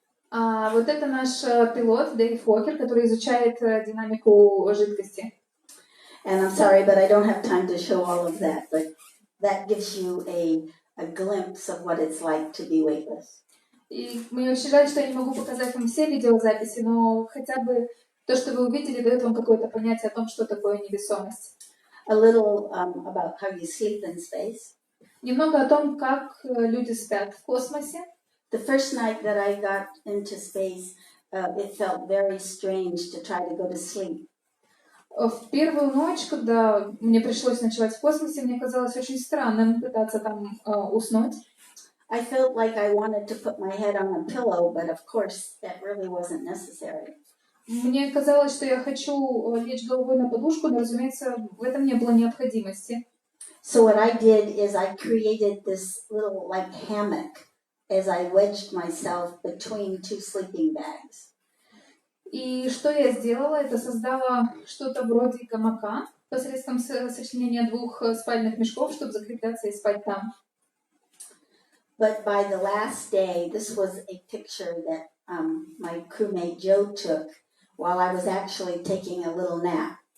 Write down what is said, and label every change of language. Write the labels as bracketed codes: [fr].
[ru] Вот это наш пилот Дэйв Уокер, который изучает динамику жидкости. [en] And I'm sorry, but I don't have time to show all of that, but that gives you a glimpse of what it's like to be weightless. [ru] И мне очень жаль, что я не могу показать вам все видеозаписи, но хотя бы то, что вы увидели, дает вам какое-то понятие о том, что такое невесомость. [en] A little about how you sleep in space. [ru] Немного о том, как люди спят в космосе. [en] The first night that I got into space, it felt very strange to try to go to sleep. [ru] В первую ночь, когда мне пришлось ночевать в космосе, мне казалось очень странным пытаться там уснуть. [en] I felt like I wanted to put my head on a pillow, but of course that really wasn't necessary. [ru] Мне казалось, что я хочу лечь головой на подушку, но, разумеется, в этом не было необходимости. [en] So what I did is I created this little like hammock as I wedged myself between two sleeping bags. [ru] И что я сделала? Это создала что-то вроде гамака посредством сочленения двух спальных мешков, чтобы закрепляться и спать там. [en] But by the last day, this was a picture that my crewmate Joe took while I was actually taking a little nap.